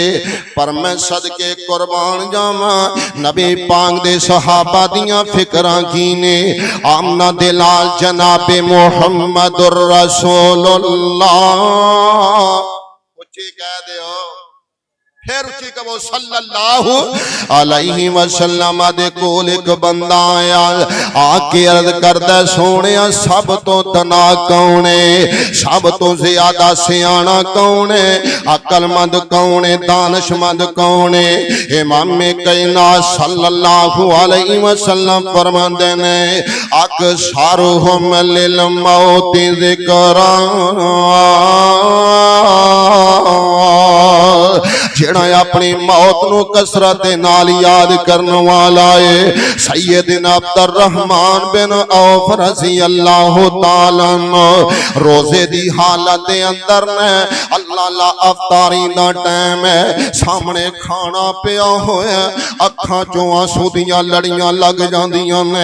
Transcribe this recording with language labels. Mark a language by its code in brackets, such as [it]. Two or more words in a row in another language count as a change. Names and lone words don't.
[pa] ਪਰ ਮੈਂ ਸਦਕੇ ਕੁਰਬਾਨ ਜਾਵਾਂ, ਨਬੀ ਪਾਕ ਦੇ ਸਹਾਬਾ ਦੀਆਂ ਫ਼ਿਕਰਾਂ ਕੀ ਨੇ। ਆਮਨਾ ਦੇ ਲਾਲ ਜਨਾਬੇ [ar] محمد رسول الله, [pa] ਉੱਚੀ ਕਹਿ ਦਿਓ, ਫਿਰ ਉੱਚੀ ਕਹੋ [ar] صلى الله عليه وسلم [pa] ਦੇ ਕੋਲ ਇਕ ਬੰਦਾ ਆਇਆ, ਆ ਕੇ ਅਰਜ਼ ਕਰਦਾ ਸੋਹਣੇ ਸਭ ਤੋਂ ਤਨਾ ਕੌਣ ਹੈ, ਸਭ ਤੋਂ ਜ਼ਿਆਦਾ ਸਿਆਣਾ ਕੌਣ ਹੈ, ਅਕਲਮੰਦ ਕੌਣ ਹੈ, ਦਾਨਸ਼ਮੰਦ ਕੌਣ ਹੈ। ਇਮਾਮ ਕਾਇਨਾਤ [ar] صلى الله عليه وسلم [pa] ਫ਼ਰਮਾਂਦੇ ਨੇ, [ar] أكثرهم للموت ذكرا, [pa] ਜਿਹੜਾ ਆਪਣੀ ਮੌਤ ਨੂੰ ਕਸਰਤ ਨਾਲ ਯਾਦ ਕਰਨ ਵਾਲਾ ਹੈ। ਸੱਯਦਨਾ ਅਬਦੁੱਰਹਮਾਨ ਬਿਨ ਔਫ਼ [ar] رضي الله تعالى [pa] ਰੋਜ਼ੇ ਦੀ ਹਾਲਤ ਦੇ ਅੰਦਰ ਨੇ, ਅੱਲਾਹ ਲਾ ਇਫ਼ਤਾਰੀ ਦਾ ਟਾਈਮ ਹੈ, ਸਾਹਮਣੇ ਖਾਣਾ ਪਿਆ ਹੋਇਆ, ਅੱਖਾਂ ਚੋਂ ਅੱਥਰੂ ਦੀਆਂ ਲੜੀਆਂ ਲੱਗ ਜਾਂਦੀਆਂ ਨੇ।